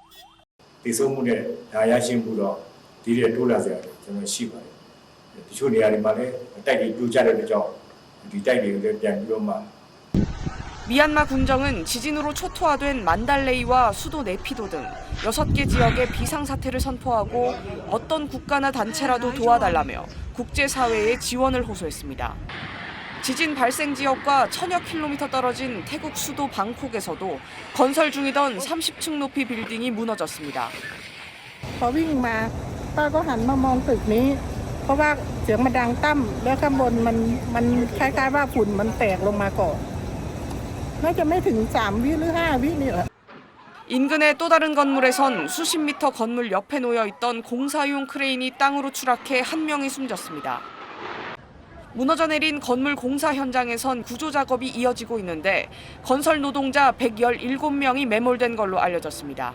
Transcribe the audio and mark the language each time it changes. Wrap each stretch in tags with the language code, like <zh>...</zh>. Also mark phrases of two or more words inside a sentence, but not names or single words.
<ko>미얀마 군정은 지진으로 초토화된 만달레이와 수도 네피도 등 6개 지역에 비상사태를 선포하고 어떤 국가나 단체라도 도와달라며 국제사회에 지원을 호소했습니다. 지진 발생 지역과 1000여 킬로미터 떨어진 태국 수도 방콕에서도 건설 중이던 30층 높이 빌딩이 무너졌습니다.</ko> <th>พอวิ่งมาป้าก็หันมามองตึกนี้เพราะว่าเสียงมันดังตั้มแล้วข้างบนมันคล้ายๆว่าฝุ่นมันแตกลงมาก่อนน่าจะไม่ถึง3 วิหรือ 5 วินี่แหละ</th> <ko>인근의 또 다른 건물에선 수십 미터 건물 옆에 놓여 있던 공사용 크레인이 땅으로 추락해 한 명이 숨졌습니다. 무너져 내린 건물 공사 현장에선 구조 작업이 이어지고 있는데 건설 노동자 117명이 매몰된 걸로 알려졌습니다.</ko>